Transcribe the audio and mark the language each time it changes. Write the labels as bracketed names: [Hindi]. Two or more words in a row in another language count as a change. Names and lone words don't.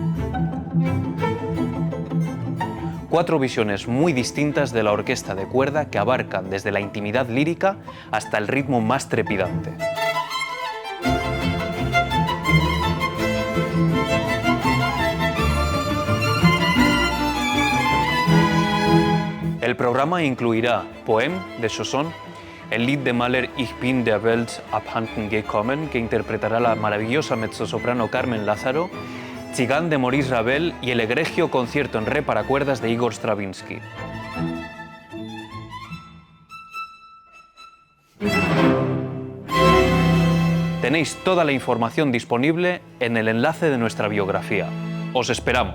[Spanish] 4 visiones muy distintas de la orquesta de cuerda que abarcan desde la intimidad lírica hasta el ritmo más trepidante. El programa incluirá Poem de Chausson, el Lied de Mahler Ich bin der Welt abhanden gekommen, que interpretará la maravillosa mezzosoprano Carmen Lázaro, Tzigane de Maurice Ravel y el egregio concierto en re para cuerdas de Igor Stravinsky. Tenéis toda la información disponible en el enlace de nuestra biografía.